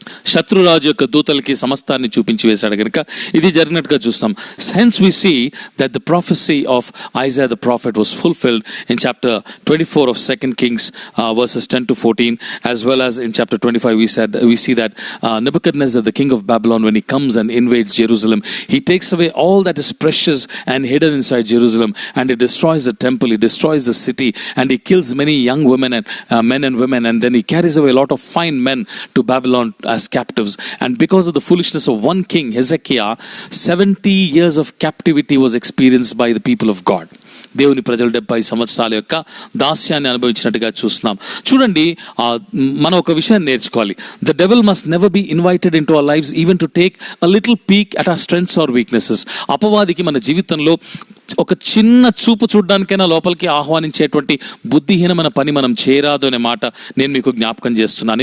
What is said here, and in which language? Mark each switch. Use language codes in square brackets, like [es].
[te] శత్రురాజు యొక్క దూతలకి సమస్తాన్ని చూపించి వేశాడు కనుక ఇది జరిగినట్టుగా చూస్తాం. [en] Hence we see that the prophecy of Isaiah the prophet was fulfilled in chapter 24 of 2 Kings verses 10 to 14, as well as in chapter 25 we see that Nebuchadnezzar, the king of Babylon, when he comes and invades Jerusalem, he takes away all that is precious and hidden inside Jerusalem, and he destroys the temple, he destroys the city, and he kills many young women and men and women, and then he carries away a lot of fine men to Babylon as captives. And because of the foolishness of one king, Hezekiah, 70 years of captivity was experienced by the people of God. [te] దేవుని ప్రజలు 70 సంవత్సరాల యొక్క దాస్యాన్ని అనుభవించినట్టుగా చూస్తున్నాం. చూడండి, మనం ఒక విషయాన్ని నేర్చుకోవాలి. [en] The devil must never be invited into our lives even to take a little peek at our strengths or weaknesses. [te] అపవాదికి మన జీవితంలో ఒక చిన్న చూపు చూడడానికైనా లోపలికి ఆహ్వానించేటువంటి బుద్ధిహీనమైన పని మనం చేయరాదు అనే మాట నేను మీకు జ్ఞాపకం చేస్తున్నాను.